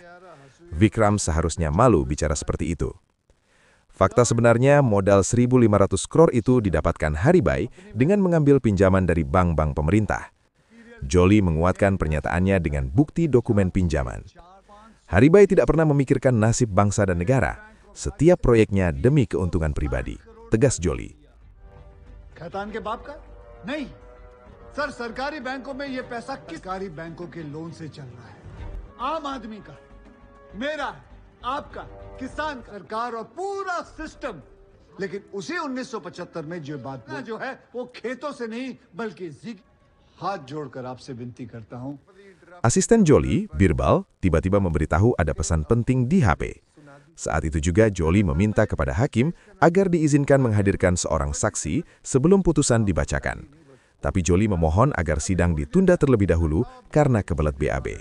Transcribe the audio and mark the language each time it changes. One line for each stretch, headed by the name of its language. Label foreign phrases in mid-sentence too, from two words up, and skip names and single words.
Indonesian: Vikram seharusnya malu bicara seperti itu. Fakta sebenarnya modal 1.500 crore itu didapatkan Haribai dengan mengambil pinjaman dari bank-bank pemerintah. Jolie menguatkan pernyataannya dengan bukti dokumen pinjaman. Haribai tidak pernah memikirkan nasib bangsa dan negara. Setiap proyeknya demi keuntungan pribadi, tegas Jolie.
Hindi: खैतान के बाप का? नहीं सर, सरकारी बैंकों में ये पैसा सरकारी बैंकों के लोन से चल रहा है। आम आदमी का, मेरा, आपका, किसान, सरकार और पूरा सिस्टम। लेकिन उसी 1975 में जो बात जो है वो खेतों से नहीं बल्कि हाथ जोड़कर आपसे विनती करता हूं।
Indonesian: Asisten Jolie, Birbal, tiba-tiba memberitahu ada pesan penting di HP. Saat itu juga Jolie meminta kepada hakim agar diizinkan menghadirkan seorang saksi sebelum putusan dibacakan. Tapi Jolie memohon agar sidang ditunda terlebih dahulu karena kebelet BAB.